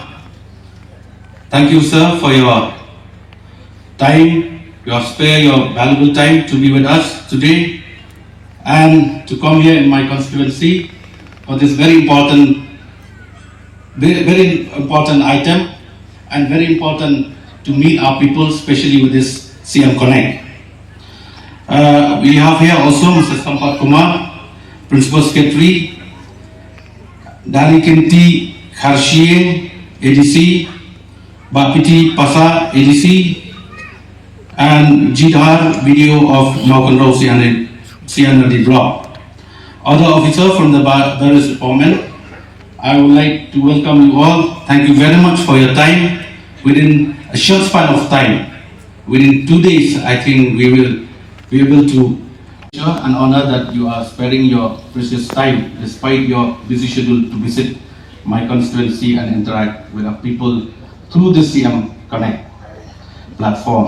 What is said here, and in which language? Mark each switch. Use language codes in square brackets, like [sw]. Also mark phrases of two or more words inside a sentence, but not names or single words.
[en] Thank you, sir, for your time, your valuable time to be with us today and to come here in my constituency for this very important item and very important to meet our people, especially with this CM Connect. We have here also Mr. Sampat Kumar, Principal Secretary, Dari Kinti KHASI ADC, Bapiti Pasa ADC, and Jidhar video of mawkynrew Sianadi block. Other officers from the various department, I would like to welcome you all. Thank you very much for your time. Within a short span of time, within 2 days, I think we will be able to and honor that you are sparing your precious time despite your busy schedule to visit my constituency and interact with our people through the CM Connect platform.